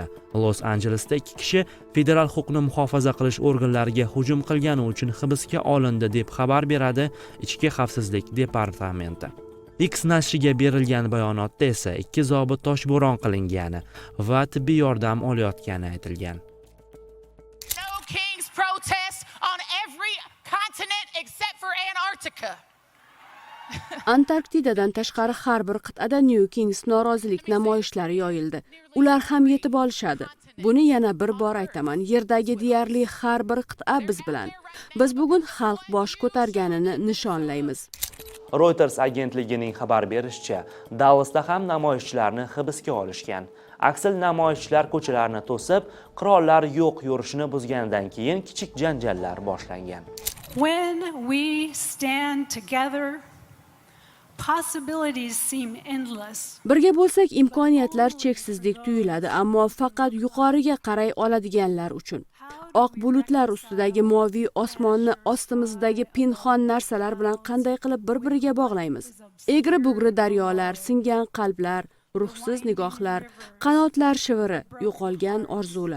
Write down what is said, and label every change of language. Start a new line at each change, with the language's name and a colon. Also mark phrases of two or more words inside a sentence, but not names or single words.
Uzbek: Los Anjelesda 2 kishi federal huquqni muhofaza qilish organlariga hujum qilgani uchun hibsga olindi deb xabar beradi Ichki xavfsizlik departamenti. X nashriga berilgan bayonotda esa 2 zobit toshbo'ron qilingani va tibbiy yordam olayotgani aytilgan.
English: No Kings protest on every continent except for Antarctica.
Uzbek: Antarktidadan tashqari har bir qit'ada New Kings norozilik namoyishlari yoyildi. Ular ham yetib olishadi. Buni yana bir bor aytaman, yerdagi deyarli har bir qit'a biz bilan. Biz bugun xalq bosh ko'targanini nishonlaymiz. Reuters agentligining xabar berishicha, Dallasda ham namoyishchilarni hibsga olishgan. Aksal namoyishchilar ko'chalarni to'sib, qurollar yo'q yurishini buzganidan keyin kichik janjallar boshlangan.
English: When we stand together, possibilities seem endless.
Uzbek: Birga bo'lsak imkoniyatlar cheksizdek tuyuladi, ammo faqat yuqoriga qaray oladiganlar uchun. Oq bulutlar ustidagi moviy osmonni ostimizdagi pinhon narsalar bilan qanday qilib bir-biriga bog'laymiz? Egri-bugri daryolar, singan qalblar, ruhsiz nigohlar, qanotlar shiviri, yo'qolgan orzular.